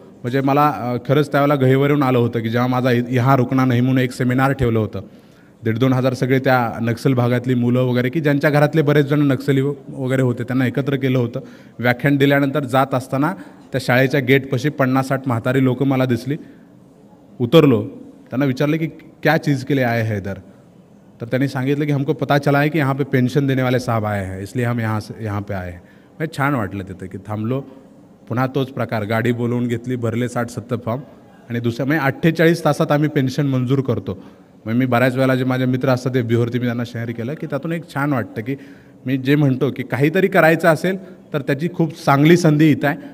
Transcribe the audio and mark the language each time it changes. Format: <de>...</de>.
<mr>म्हणजे मला खरंच त्यावेळेला गहिवरून आलं होतं की जेव्हा माझा यहाँ रुकना नाही म्हणून एक सेमिनार ठेवलं होतं. 1,500-2 हजार सगळे त्या नक्सल भागातली मुलं वगैरे की ज्यांच्या घरातले बरेच जण नक्सली वगैरे होते त्यांना एकत्र केलं होतं. व्याख्यान दिल्यानंतर जात असताना त्या शाळेच्या गेटपाशी 50-60 म्हातारी लोकं मला दिसली. उतरलो, त्यांना विचारलं की</mr> <hi>क्या चीज़ के लिए आए हैं इधर.</hi> <mr>तर त्यांनी सांगितलं की</mr> <hi>हमको पता चला है की यहाँ पे पेन्शन देने वाले साहब आए हैं, इसलिए हम यहाँ पे आए हैं.</hi> <mr>म्हणजे छान वाटलं तिथं की थांबलो. पुन्हा तोच प्रकार, गाडी बोलवून घेतली, भरले 60-70 फॉर्म आणि दुसऱ्या म्हणजे 48 तासात आम्ही पेन्शन मंजूर करतो. मग मी बऱ्याच वेळेला जे माझे मित्र असतात ते बिहोरती मी त्यांना शेअर केलं की त्यातून एक छान वाटतं की मी जे म्हणतो की काहीतरी करायचं असेल तर त्याची खूप चांगली संधी इथं आहे.</mr>